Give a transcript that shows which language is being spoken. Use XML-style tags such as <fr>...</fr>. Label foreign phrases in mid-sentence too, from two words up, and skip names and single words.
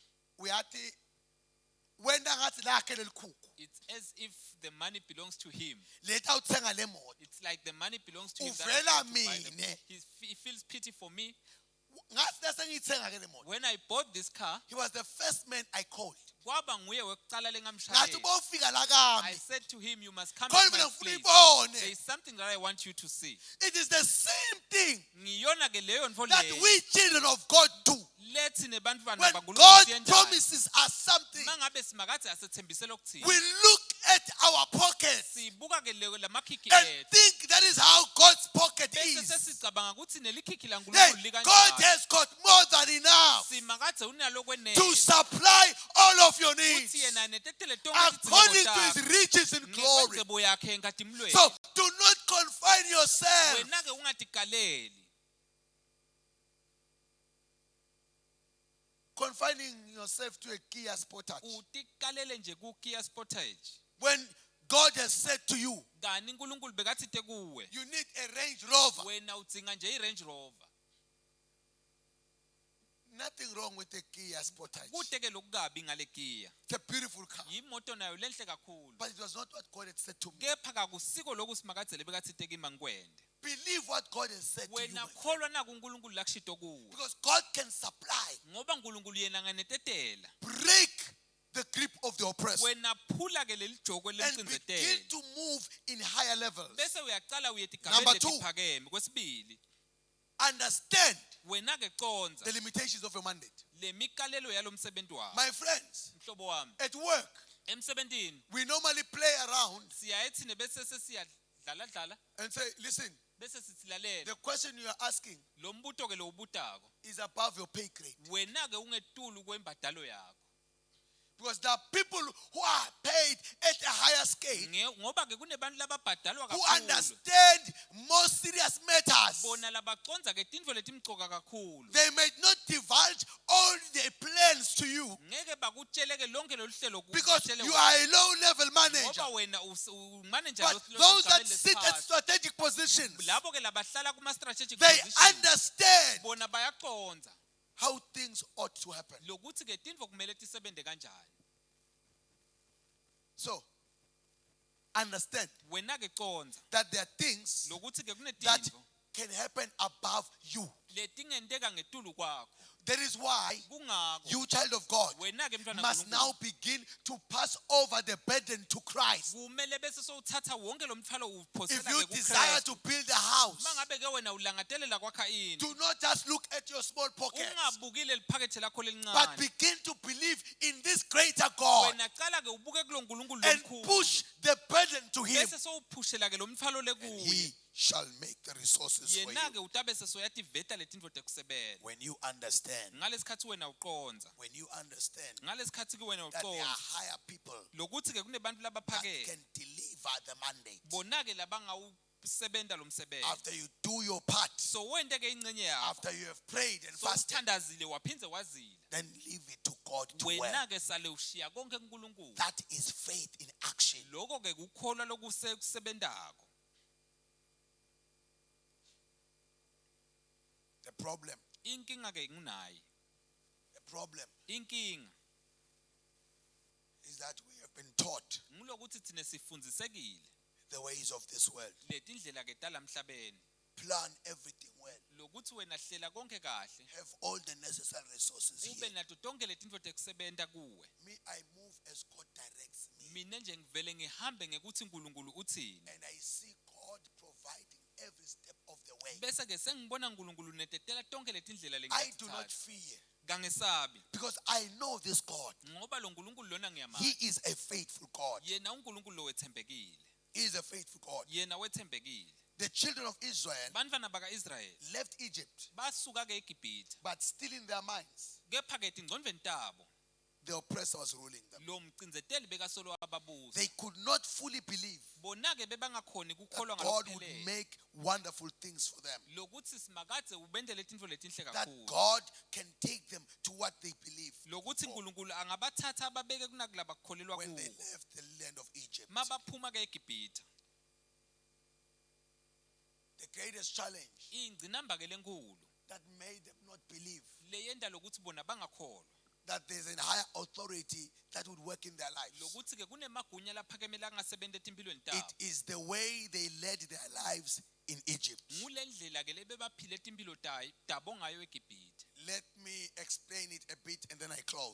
<en>It's as if the money belongs to him. It's like the money belongs to him. He feels pity for me. When I bought this car, He was the first man I called.</en> <ss>kwaba nguye wokuqala Ngathi lengamshayela. bofika la</ss> <en>I</en> <ss>kami.</ss> <en>said to him, you must come</en> <ss>Khona</ss> <en>at</en> <ss>mina</ss> <en>my</en> <ss>ngifuna</ss> <en>place.</en> <ss>ibone.</ss> <en>There is something that I want you to see. It is the same thing</en> <ss>Ngiyona ke leyo ntfo</ss> <en>that</en> <ss>leyo.</ss> <en>we children of God do.</en> <ss>Lethi nebantwana</ss> <en>When</en> <ss>bakaNkulunkulu</ss> <en>God</en> <ss>siyenjani.</ss> <en>promises us something,</en> <ss>Mangabe simakade asethembisela</ss> <en>we</en> <ss>okuthini.</ss> <en>look at our pockets</en> <ss>Sibuka ke lamakhiki</ss> <en>and</en> <ss>ethu.</ss> <en>think that is how God's pocket</en> <ss>Bese</ss> <en>is.</en> <ss>sesicabanga ukuthi nelikhiki</ss> <en>Hey,</en> <ss>laNkulunkulu</ss> <en>God</en> <ss>likanjani.</ss> <en>has got more than enough</en> <ss>Simakade unalo kwenele.</ss> <en>to supply all of your needs</en> <ss>Uthi yena netetele tonke</ss> <en>according</en> <ss>izidingo</ss> <en>to His</en> <ss>zakho.</ss> <en>riches in glory.</en> <ss>Ngekwengcebo yakhe enkadimulweni.</ss> <en>So do not confine yourself.</en> <ss>Wena ke ungatikaleli.</ss> <en>Confining yourself to a Kia Sportage.</en> <ss>Utikalele nje ku Kia Sportage.</ss> <en>When God has said to you,</en> <ss>Kani uNkulunkulu bekathite kuwe.</ss> <en>you need a Range Rover.</en> <ss>Wena udzinga nje iRange Rover.</ss> <en>Nothing wrong with a Kia Sportage.</en> <ss>Kude ke lokukabi ngale Kia.</ss> <en>It's a beautiful car.</en> <ss>Imoto nayo lenhle kakhulu.</ss> <en>But it was not what God had said to me.</en> <ss>Kepha kakusiko lokhu simakadzele bekathite kimi ngikwende.</ss> <en>Believe what God has said to you.</en> <ss>Wena</ss> <en>my friend.</en> <ss>kholwa naku uNkulunkulu lakushito kuwe.</ss> <en>Because God can supply.</en> <ss>Ngoba uNkulunkulu yena nganetetela.</ss> <en>Break the grip of the oppressor.</en> <ss>Wena phula ke lelijoko</ss> <en>And begin</en> <ss>lemcinzetelo.</ss> <en>to move in higher levels.</en> <ss>Bese uyaqala uye</ss> <en>Number</en> <ss>etigabeni</ss> <en>two.</en> <ss>letiphakeme. Kwesibili,</ss> <en>Understand</en> <ss>wena ke conza</ss> <en>the limitations of your mandate.</en> <ss>lemikalelo yalomsebenzi wakho.</ss> <en>My friends,</en> <ss>Mhlobo wami,</ss> <en>at work,</en> <ss>emsebentini</ss> <en>we normally play around</en> <ss>siyayethine bese sesiyadlala dlala</ss> <en>and say, listen,</en> <ss>bese sitsilalela.</ss> <en>the question you are asking</en> <ss>Lo mbuto ke lo ubutako.</ss> <en>is above your pay grade.</en> <ss>Wena ke ungetulu kwembadalo yakho.</ss> <en>Because there are people who are paid at a higher scale,</en> <ss>Ngoba ke kunebantu lababhadalwa</ss> <en>who</en> <ss>kakhulu.</ss> <en>understand more serious matters.</en> <ss>Bona labaconza ke tintfo letimcoka kakhulu.</ss> <en>They may not divulge all their plans to you</en> <ss>Ngeke bakutshele ke lonke lolu hlelo</ss> <en>because</en> <ss>kutshele</ss> <en>you</en> <ss>wena.</ss> <en>are a low-level manager.</en> <ss>Ngoba wena umanager</ss> <en>But those that sit at strategic positions,</en> <ss>labo ke labahlala kuma strategic</ss> <en>they positions understand</en> <ss>bona bayaconza</ss> <en>how things ought to happen.</en> <ss>lokuthi ke tintfo kumele tisebente kanjani.</ss> <en>So, understand</en> <ss>wena-ke conza</ss> <en>that there are things</en> <ss>lokuthi-ke</ss> <en>that</en> <ss>kunetinto</ss> <en>can happen above you.</en> <ss>letingenteka ngetulu kwakho.</ss> <en>That is why</en> <ss>Kungako</ss> <en>you, child of God,</en> <ss>wena-ke mntwana</ss> <en>must now begin to pass over the burden to Christ.</en> <ss>kumele bese sowuthatha wonke lo mthwalo</ss> <en>If you</en> <ss>uwuphosela-ke</ss> <en>desire</en> <ss>kuKristu.</ss> <en>to build a house,</en> <ss>Uma ngabe-ke wena ulangatelela kwakha indlu,</ss> <en>do not just look at your small pockets,</en> <ss>ungabukile liphakethe lakho</ss> <en>but</en> <ss>elincane.</ss> <en>begin to believe in this greater God</en> <ss>Wena cala-ke ubuke kulo nkulunkulu</ss> <en>and</en> <ss>lomkhulu.</ss> <en>push the burden to Him.</en> <ss>Bese sowuphushela-ke lo mthwalo le</ss> <en>And</en> <ss>kuye.</ss> <en>He shall make the resources for</en> <ss>Yena-ke</ss> <en>you.</en> <ss>utabe sesoyativeta letinto tekusebenta.</ss> <en>When you understand,</en> <ss>Ngalesikhathi wena uqonza.</ss> <en>when you understand</en> <ss>Ngalesikhathi-ke wena</ss> <en>that there are</en> <ss>uqonza.</ss> <en>higher people</en> <ss>Lokuthi-ke kunebantu</ss> <en>that</en> <ss>labaphakeme.</ss> <en>can deliver the mandate.</en> <ss>Bona-ke labangawusebenta lo msebenzi.</ss> <en>After you do your part,</en> <ss>So wente-ke ingcenye yakho.</ss> <en>after you have prayed and So fasted,</en> <ss>uthandazile waphindze wazila.</ss> <en>then leave it to God to work.</en> <ss>Wena-ke sale ushiya konke kuNkulunkulu.</ss> <en>That is faith in action.</en> <ss>Lokho-ke kukholwa lokusebentako.</ss> <en>The problem,</en> <ss>Inkinga-ke nginayo.</ss> <en>the problem</en> <ss>Inkinga</ss> <en>is that we have been taught</en> <ss>ngulokuthi thina sifundisekile</ss> <en>the ways of this world.</en> <ss>letindlela-ke talamhlabeni.</ss> <en>Plan everything well.</en> <ss>Lokuthi wena hlela konke kahle.</ss> <en>Have all the necessary resources</en> <ss>Ube</ss> <en>here.</en> <ss>nato tonke letinto tekusebenta kuwe.</ss> <en>Me, I move as God directs me.</en> <ss>Mina nje ngivele ngihambe ngekuthi uNkulunkulu uthini.</ss> <en>And I see God providing every step of the way.</en> <ss>Bese-ke sengibona uNkulunkulu netetela tonke letindlela</ss> <en>I do not</en> <ss>lengithatha.</ss> <en>fear</en> <ss>Kangesabi</ss> <en>because I know this God.</en> <ss>ngoba lo nkulunkulu lona</ss> <en>He</en> <ss>ngiyamazi.</ss> <en>is a faithful God.</en> <ss>Yena uNkulunkulu lo wethembekile.</ss> <en>He is a faithful God.</en> <ss>Yena wethembekile.</ss> <en>The children of Israel</en> <ss>Bantwana baka-Israyeli</ss> <en>left Egypt,</en> <ss>basuka-ke eGibhithe.</ss> <en>but still in their minds,</en> <ss>Kepha-ke etingcondvweni tabo</ss> <en>the oppressor was ruling them.</en> <ss>lo mcinzeteli bekasolo wababusa.</ss> <en>They could not fully believe</en> <ss>Bona-ke bebangakhoni</ss> <en>that</en> <ss>kukholwa</ss> <en>God would</en> <ss>ngalokuphelele.</ss> <en>make wonderful things for them.</en> <ss>Lokuthi simakadze ubendele tinto letinhle</ss> <en>That</en> <ss>kakhulu.</ss> <en>God can take them to what they believe</en> <ss>Lokuthi</ss> <en>before,</en> <ss>uNkulunkulu angabathatha ababeke kunakulaba bakholelwa</ss> <en>when they</en> <ss>kuko.</ss> <en>left the land of Egypt.</en> <ss>Mabaphuma-ke eGibhithe.</ss> <en>The greatest challenge</en> <ss>Ingcinamba-ke lenkulu</ss> <en>that made them not believe</en> <ss>leyenda lokuthi bona bangakholwa.</ss> <en>that there's a higher authority that would work in their lives.</en> <ss>Lokuthi-ke kunemagunya laphakemela angasebenta etimpilweni</ss> <en>It</en> <ss>tabo.</ss> <en>is the way they led their lives in Egypt.</en> <ss>Ngule ndlela-ke lebebaphile timpilo tabo ngayo eGibhithe.</ss> <en>Let me explain it a bit and then I close.</en>